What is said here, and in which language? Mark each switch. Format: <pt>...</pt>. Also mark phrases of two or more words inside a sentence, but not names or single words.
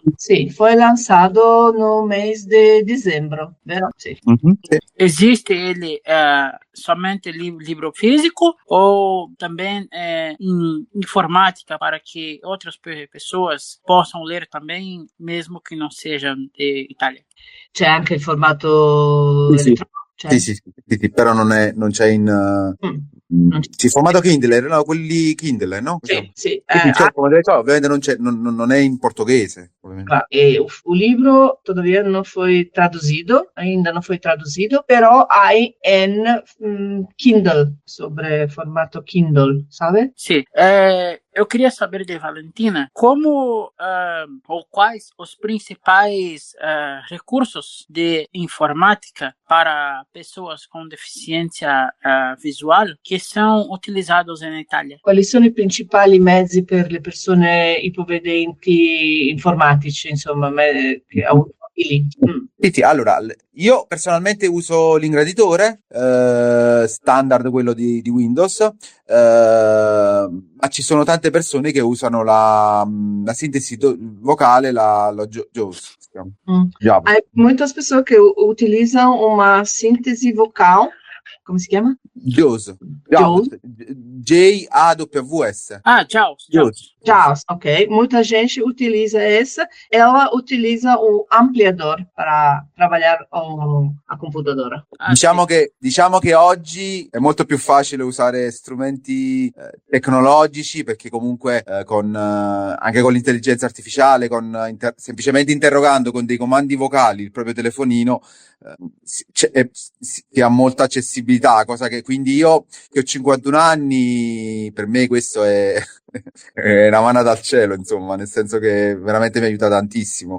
<pt>Sim, foi lançado no mês de dezembro, vero? Sim. Existe ele somente livro físico ou também em informática para que outras pessoas possam ler também, mesmo que não sejam de Itália?</pt> <it>C'è anche il formato elettronico. Sì, però non c'è in Sì, formato Kindle, erano quelli Kindle, no? Sì. Ovviamente non è in portoghese.</it> <pt>E o livro todavia não foi traduzido, ainda não foi traduzido,</pt> <es>pero hay en Kindle,</es> <pt>sobre formato Kindle, sabe? Sim. Eu queria saber de Valentina como ou quais os principais recursos de informática para pessoas com deficiência visual que são utilizados na Itália.</pt> <it>Quali sono i principali mezzi per le persone ipovedenti informatici, insomma, che utili? Sì, allora, io personalmente uso l'ingraditore standard, quello di Windows, ma ci sono tante persone che usano la sintesi vocale, la JAWS.</it> <pt>Muitas pessoas que utilizam uma síntese vocal. Como se chama? JAWS. J-A-W-S. JAWS, ok. Muita gente utiliza essa. Ela utiliza o ampliador para trabalhar a computadora.</pt> <it>Diciamo che oggi è molto più facile usare strumenti tecnologici, perché comunque anche con l'intelligenza artificiale, semplicemente interrogando con dei comandi vocali il proprio telefonino, si ha molta accessibilità, cosa che quindi io che ho 51 anni, per me questo è una manata al cielo, insomma, nel senso che veramente mi aiuta tantissimo.</it>